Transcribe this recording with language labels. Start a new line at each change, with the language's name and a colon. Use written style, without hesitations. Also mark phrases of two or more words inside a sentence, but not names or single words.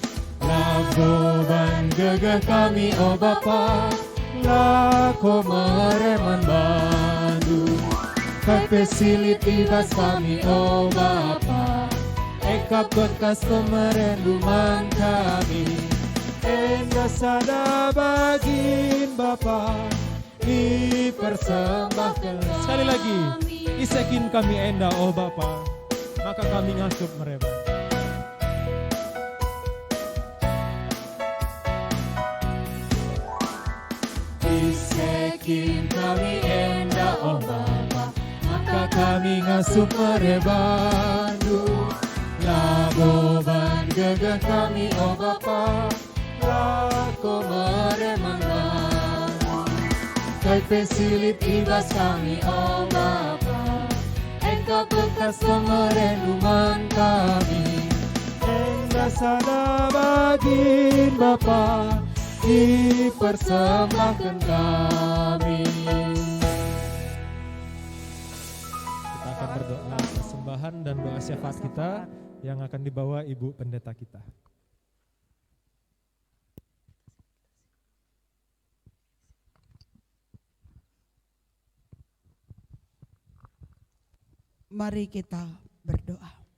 Batak Karo: Lagoban gegah kami, oh Bapa, lako mereman bandu. Kepesilit ibas kami, oh Bapa, eka bekas pemerenduman kami. Enda sada bagin Bapa, dipersembahkan.
Indonesian: Sekali lagi,
Batak Karo: isekin kami enda, oh Bapa, maka kami ngasup mereman. Isekin kami enda, oh Bapa, maka kami ngasuh merebandu. Lagoban gegah kami, oh Bapa, lako mereman bandu. Kai pesilit ibas kami, oh Bapa, engkau bekas pemerenduman kami. Engkau sada bagin Bapa, dipersembahkan kami.
Indonesian: Kita akan berdoa persembahan dan doa syafaat kita yang akan dibawa Ibu Pendeta kita. Mari kita berdoa.